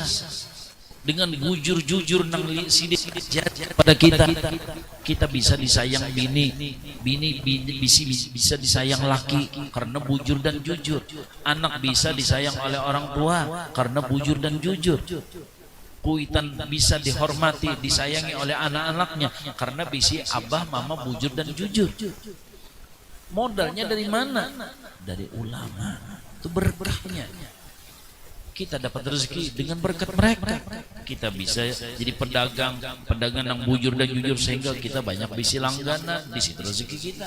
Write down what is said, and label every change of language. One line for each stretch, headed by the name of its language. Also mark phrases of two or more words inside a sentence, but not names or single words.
Indonesian: Dengan jujur nang sidik pada kita bisa disayang bini bisa disayang laki karena bujur dan jujur. Anak bisa disayang oleh orang tua karena bujur dan jujur. Kuitan bisa dihormati, disayangi oleh anak-anaknya karena bisi abah mama bujur dan jujur. Modalnya dari mana? Dari ulama. Itu berkahnya. Kita dapat rezeki dengan berkat mereka. Kita bisa jadi pedagang yang bujur dan jujur sehingga kita banyak bisi langganan, di situ rezeki kita.